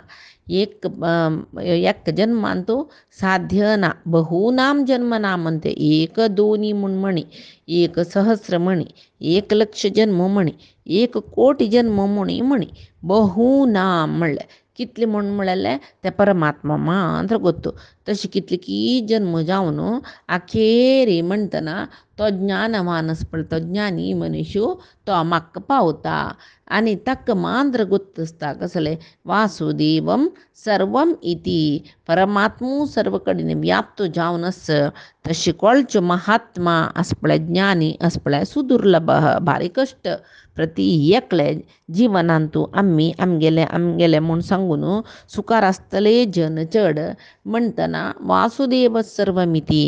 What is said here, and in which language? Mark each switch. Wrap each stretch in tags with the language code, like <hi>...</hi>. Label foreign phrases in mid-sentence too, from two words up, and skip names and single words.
<kok>एक जन्मांतू साध्य ना</kok> <sa>बहूनाम जन्मना</sa> <kok>म्हणते एक दोनी म्हूण म्हणी एक सहस्र म्हणी 1,00,000 जन्म म्हणी 1,00,00,000 जन्म म्हणी बहूनाम म्हणले कितले म्हूण म्हळ्याले ते परमात्मा मात्र ಗೊತ್ತು तशी कितले की जन्म जावन आखेरी म्हणतना तो ज्ञानवानस पळतो ज्ञानी मनुष्य तो म्हाका पावता आनी ताका मात्र ಗೊತ್ತಿಸ್ತಾ कसले</kok> <sa>वासुदेवम सर्वम</sa> <kok>इति परमात्मू सर्व कडेन व्याप्त जावनस तशी कोळचो महात्मा आसपळे ज्ञानी आसपळे सुदुर्लभ भारी कष्ट प्रति एकले जिवनांतू आमगेले म्हूण सांगून सुखार आसतले जन चड म्हणटना</kok> <sa>वासुदेव सर्वमिती</sa>